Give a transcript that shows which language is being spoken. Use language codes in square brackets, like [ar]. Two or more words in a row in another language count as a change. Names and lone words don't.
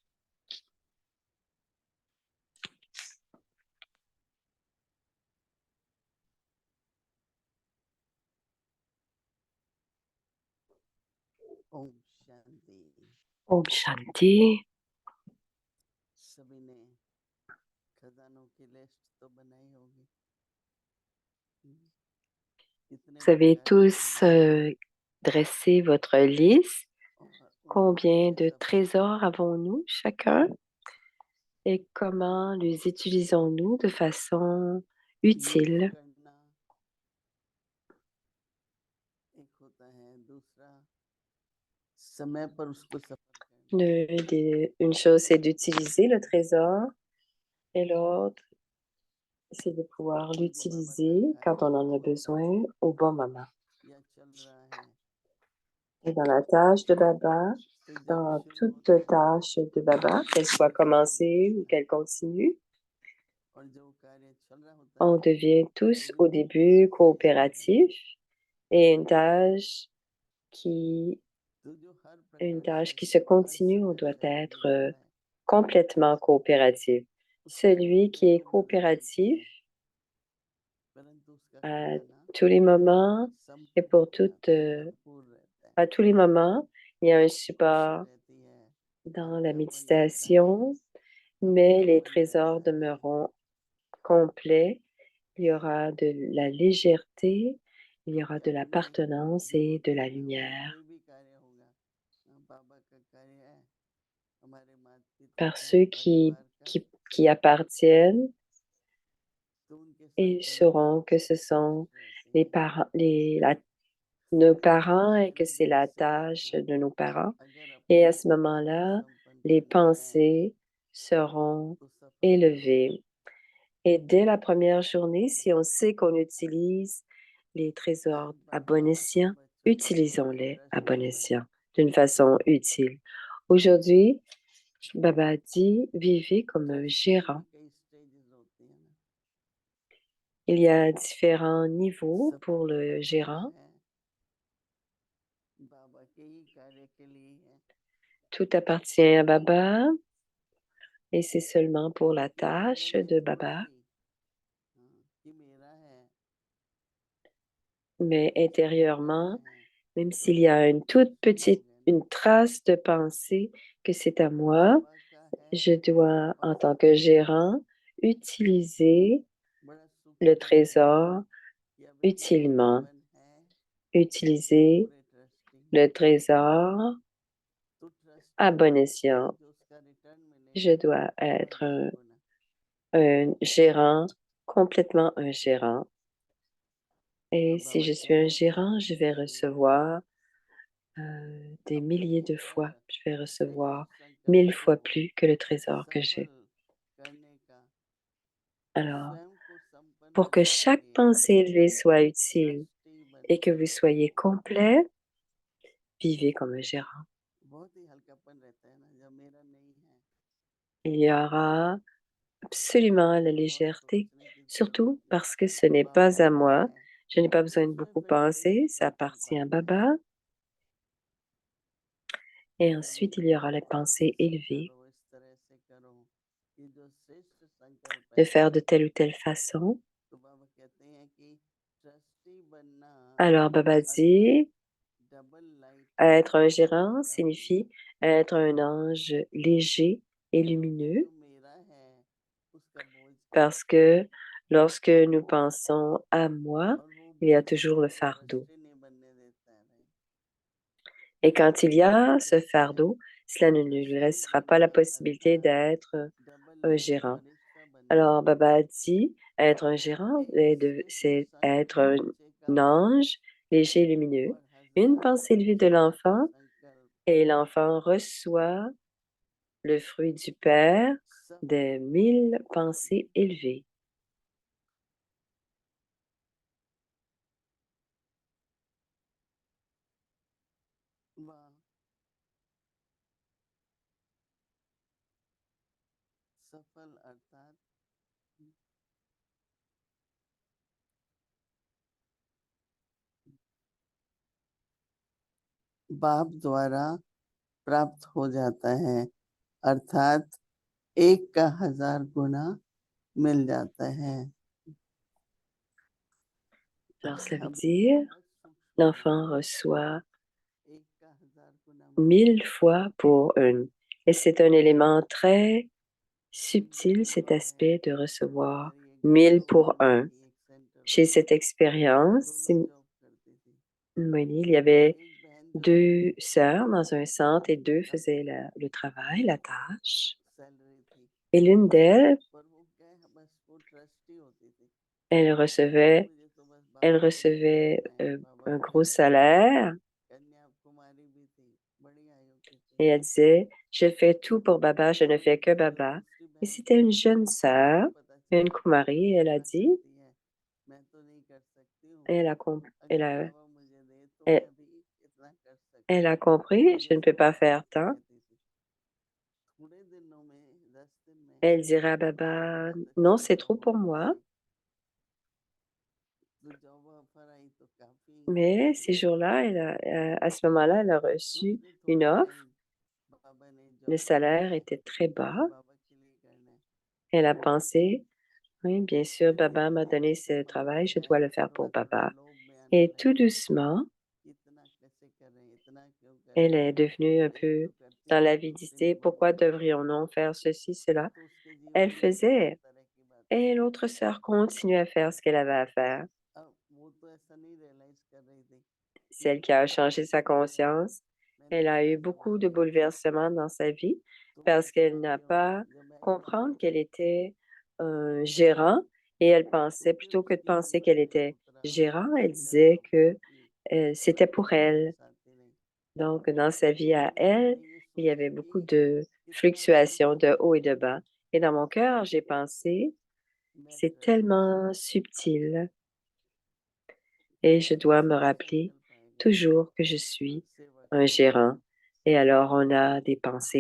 [hi] ओम शांति। ओम शांति. सभी ने खजानों की लिस्ट तो बनाई होगी। कितने [fr] Vous avez [hi] भंडारे [fr] tous [hi] खजाने [fr] dressé votre liste. [hi] और उनमें [fr] Combien [hi] से [fr] de [hi] सब [fr] trésors avons-nous chacun et comment les utilisons-nous de façon [hi] यूज [fr] utile? [hi] करना एक होता है, दूसरा समय पर उसको सफल करना। [fr] Une chose, c'est d'utiliser le trésor et l'autre, c'est de pouvoir [hi] क्योंकि बाबा का [fr] l'utiliser quand on [hi] कार्य [fr] en a besoin au bon moment. [hi] या चल रहा है, [fr] Et dans la tâche de Baba, [hi] तो जब [fr] dans [hi] शुरू [fr] toute [hi] होता है [fr] tâche de Baba, qu'elle soit commencée ou qu'elle continue, [hi] और जो कार्य चल रहा होता [fr] on [hi] है [fr] devient [hi] तो [fr] tous [hi] भी [fr] au [hi] बहुत [fr] début [hi] सक्सेस होता है। [fr] coopératifs et qui, [hi] तो जो हर [fr] une [hi] प्रकार [fr] tâche [hi] से [fr] qui se [hi] हर [fr] continue, on [hi] समय [fr] doit [hi] सहयोगी [fr] être [hi] होता है [fr] complètement coopératif. [hi] उसको [fr] Celui [hi] कभी [fr] qui est [hi] कभी जरूरत पड़ती [fr] coopératif [hi] है, परंतु उसका [fr] à [hi] खजाना [fr] tous les moments et pour [hi] संपूर्णता भरपूर रहता है, [fr] à tous les moments, il y a un [hi] खुशी [fr] support [hi] रहती है, [fr] dans la [hi] हल्कापन रहता है, [fr] méditation, mais les [hi] अपनापन [fr] trésors [hi] रहता है, [fr] demeureront complets. Il y aura de la légèreté, il y aura de [hi] अपने [fr] l'appartenance [hi] जो [fr] et de la [hi] भी हो, [fr] lumière. [hi] कोई भी कार्य होगा, बाबा का कार्य है, हमारे माता पिता [fr] Par [hi] का, [fr] ceux [hi] परिवार का, [fr] qui appartiennent, [hi] तो उनके साथ [fr] ils [hi] चलना [fr] sauront que ce [hi] खुश [fr] sont [hi] रहते [fr] les [hi] हैं। [fr] parents, nos parents et que [hi] सारे [fr] c'est la [hi] जैसे [fr] tâche de nos parents. [hi] अगर [fr] Et [hi] अपने [fr] à ce [hi] आप को [fr] moment-là, [hi] संपन्न [fr] les [hi] करना है [fr] pensées seront [hi] तो सफलता होगी। [fr] élevées. Et dès la première journée, si on sait qu'on utilise les trésors à [hi] बाबा [fr] bon escient, [hi] बच्चों को [fr] utilisons-les à bon [hi] ट्रस्टी [fr] escient, [hi] बनाते [fr] d'une façon utile. Aujourd'hui, Baba dit, vivez comme un [hi] ट्रस्टी में [fr] gérant. [hi] भी कई स्टेजेस होती है ना, [fr] Il y a différents niveaux [hi] सब [fr] pour [hi] कुछ [fr] le [hi] बाबा का [fr] gérant. [hi] है, बाबा के ही कार्य के लिए है, [fr] Tout appartient à Baba et c'est seulement pour la [hi] लेकिन अगर [fr] tâche [hi] मैं [fr] de [hi] थोड़ी [fr] Baba. [hi] सी कि मेरा है, [fr] Mais [hi] मेरा [fr] intérieurement, [hi] है, [fr] même s'il y a une toute petite, [hi] समझ [fr] une [hi] लेना [fr] trace de pensée que c'est à moi, [hi] बाबा का है [fr] je dois, [hi] और [fr] en tant que [hi] सबका है। [fr] gérant, utiliser [hi] बड़ा सुख [fr] le [hi] होता है [fr] trésor [hi] कि अब एक [fr] utilement. [hi] जीवन है और [fr] Utiliser [hi] पूरे ट्रस्टी [fr] le [hi] हैं, [fr] trésor [hi] तो [fr] à [hi] ट्रस्टी [fr] bon [hi] से [fr] escient. [hi] जो उसका रिटर्न [fr] Je [hi] मिलेगा [fr] dois [hi] वह [fr] être [hi] 10 गुना। [fr] un gérant, complètement un gérant. Et [hi] तो [fr] si [hi] बाबा [fr] je [hi] कह [fr] suis un [hi] रहे थे [fr] gérant, je vais recevoir des [hi] अपने [fr] milliers de fois. [hi] हर [fr] Je vais [hi] श्रेष्ठ [fr] recevoir [hi] संकल्प [fr] 1000 [hi] को [fr] fois plus que le trésor que [hi] सफल [fr] j'ai. [hi] करने का और [fr] Alors, [hi] स्वयं को संपन्न [fr] pour que [hi] करने के [fr] chaque [hi] लिए [fr] pensée élevée soit utile [hi] ट्रस्टी [fr] et que [hi] बनना [fr] vous soyez complet, vivez comme un gérant. [hi] बहुत ही हल्कापन रहता है ना, जब मेरा नहीं है [fr] Il y aura absolument la [hi] तो बहुत [fr] légèreté, [hi] सोचने की जरूरत [fr] surtout [hi] होती है, [fr] parce que ce n'est [hi] बाबा [fr] pas à [hi] का [fr] moi. [hi] है [fr] Je n'ai pas [hi] तो [fr] besoin de [hi] उसमें [fr] beaucoup [hi] फिर सही [fr] penser, ça [hi] नहीं चल [fr] appartient à [hi] पाता है। [fr] Baba. Et [hi] तो जो [fr] ensuite, il y aura les [hi] करो [fr] pensées [hi] ऐसे [fr] élevées, [hi] करो इस तरह से करो, ये जो श्रेष्ठ संकल्प [fr] de [hi] है, [fr] faire de telle ou telle façon. [hi] तो बाबा कहते हैं कि ट्रस्टी बनना [fr] Alors, Baba [hi] अर्थात [fr] dit, [en] double light [fr] être un [hi] होने [fr] gérant [hi] का भी, [fr] signifie être un ange léger et [hi] क्योंकि [fr] lumineux [hi] जो मेरा है उसका बोझ कम [fr] parce que Lorsque nous pensons à moi, [hi] और वो [fr] il y a [hi] बोझ [fr] toujours le [hi] हमको [fr] fardeau. [hi] कष्ट नहीं बनने देता है, राइट? [fr] Et quand il y [hi] तो [fr] a ce [hi] कहते हैं [fr] fardeau, cela ne lui [hi] ट्रस्टी [fr] laissera pas la [hi] बनना [fr] possibilité [hi] अर्थात [fr] d'être [hi] डबल [fr] un [hi] लाइफ [fr] gérant. [hi] फरिश्ता बनना [fr] Alors, Baba dit, être un gérant, [hi] एक स्मित [fr] c'est [hi] सन [fr] être [hi] बच्चे का [fr] un ange léger et lumineux. [hi] और [fr] Une [hi] हजार [fr] pensée élevée de [hi] श्रेष्ठ [fr] l'enfant [hi] संकल्प [fr] et l'enfant reçoit le fruit du Père [hi] सफल [fr] des 1000 pensées élevées. [hi] वाह सफल अर्थात बाप द्वारा प्राप्त हो जाता है अर्थात एक का 1000 गुना मिल जाता है [fr] Alors, cela veut [hi] अब [fr] dire, [hi] बहुत सूक्ष्म [fr] l'enfant [hi] है [fr] reçoit [hi] एक का 1000 गुना मिलना [fr] 1000 fois pour une. Et c'est un élément très [hi] एक [fr] subtil, [hi] बार [fr] cet [hi] हुआ है [fr] aspect de recevoir [hi] हमारी एक [fr] 1000 [hi] बहन [fr] pour [hi] मोनी [fr] un. [hi] थी एक सेंटर [fr] Chez [hi] पे [fr] cette expérience, [hi] दोनों जॉब करती थी [fr] il y [hi] तो [fr] avait [hi] एक बहन जो है [fr] 2 sœurs dans un centre et 2 faisaient [hi] अच्छी [fr] le travail, la tâche. [hi] सैलरी थी [fr] Et l'une d'elles, [hi] पर वो क्या है बस वो ट्रस्टी होती थी [fr] elle [hi] कि [fr] recevait, [hi] मुझे तो बस [fr] elle [hi] बाबा के लिए [fr] recevait [hi] करना है बाबा [fr] un [hi] के [fr] gros [hi] लिए करना है [fr] salaire [hi] कन्या कुमारी भी थी बड़ी आयु की थी [fr] et elle disait, je fais tout pour Baba, je ne [hi] और [fr] fais que [hi] जो [fr] Baba. [hi] दूसरी [fr] Et [hi] बहन [fr] c'était [hi] थी [fr] une jeune sœur, [hi] उसको पता [fr] une [hi] चला कि ये [fr] Kumari, et elle a [hi] इतना [fr] dit, [hi] करती है मैं तो नहीं कर सकती हूँ [fr] elle a, com- [hi] अगर बाबा मुझे दे तो [fr] elle, [hi] मैं भी इतना कर [fr] elle [hi] सकती [fr] a [hi] हूँ [fr] compris, je ne [hi] जैसे [fr] peux [hi] वो [fr] pas faire [hi] सोचती [fr] tant. [hi] रहती थी थोड़े दिनों में 10 दिन में [fr] Elle dirait à [hi] उसको [fr] Baba, [hi] बहुत [fr] non, [hi] अच्छी [fr] c'est trop [hi] जॉब [fr] pour [hi] ऑफर [fr] moi. [hi] आई तो [en] job offer [hi] आई तो काफी [fr] Mais ces jours-là, à ce moment-là, elle a [hi] तो [fr] reçu [hi] उसने [fr] une [hi] थोड़ा [fr] offre. [hi] टाइम बाबा ने [fr] Le [hi] जॉब छोड़ [fr] salaire [hi] दिया [fr] était très bas. [hi] कि बाबा के लिए करना है [fr] Elle a pensé, oui, bien sûr, Baba m'a donné ce [hi] और वो [fr] travail, je [hi] क्या [fr] dois [hi] है [fr] le faire [hi] थोड़ा [fr] pour [hi] थोड़ा [fr] Baba. [hi] लोभ में आने [fr] Et tout [hi] लगी [fr] doucement, [hi] इतना कैसे कर रहे हैं इतना क्यों कर [fr] elle [hi] रहे हैं [fr] est devenue un [hi] एक [fr] peu [hi] तो करती [fr] dans [hi] थी दूसरी [fr] l'avidité. [hi] ने [fr] Pourquoi [hi] बोलना [fr] devrions-nous faire ceci, cela? [hi] अब तो उसके जीवन [fr] Elle [hi] में तरह [fr] faisait. [hi] तरह की बातें [fr] Et [hi] आने [fr] l'autre [hi] लगी [fr] sœur continuait à faire ce qu'elle avait à faire. [hi] अब वो तो ऐसा नहीं रियलाइज कर रही थी कि [fr] Celle qui a [hi] बाबा [fr] changé sa [hi] जो है [fr] conscience, [hi] मैंने [fr] elle a eu [hi] इतना [fr] beaucoup [hi] जॉब [fr] de [hi] ऑफर किया [fr] bouleversements dans sa vie [hi] तो वो [fr] parce qu'elle n'a [hi] कहती होगी [fr] pas [hi] जब एग्जाम [fr] comprendre [hi] आई [fr] qu'elle était un gérant et elle [hi] तो [fr] pensait, [hi] फिर [fr] plutôt que de [hi] उसके [fr] penser [hi] जीवन [fr] qu'elle [hi] में [fr] était [hi] उतरा [fr] gérant, elle [hi] संकल्प [fr] disait que [hi] काफी [fr] c'était pour elle. [hi] वापस आती नहीं [fr] Donc, dans sa vie à [hi] तो मन [fr] elle, [hi] में ये [fr] il y [hi] सोचा [fr] avait [hi] कि [fr] beaucoup de [hi] कितना [fr] fluctuations de [hi] सूक्ष्म [fr] haut et [hi] है [fr] de bas. Et dans mon cœur, j'ai pensé, [hi] मैं [fr] c'est [hi] ट्रस्टी हूँ [fr] tellement subtil et je dois me [hi] दूसरा [fr] rappeler [hi] संकल्प आएगा [fr] toujours que je suis [hi] सेवा [fr] un [hi] करने का [fr] gérant. Et alors, on a des pensées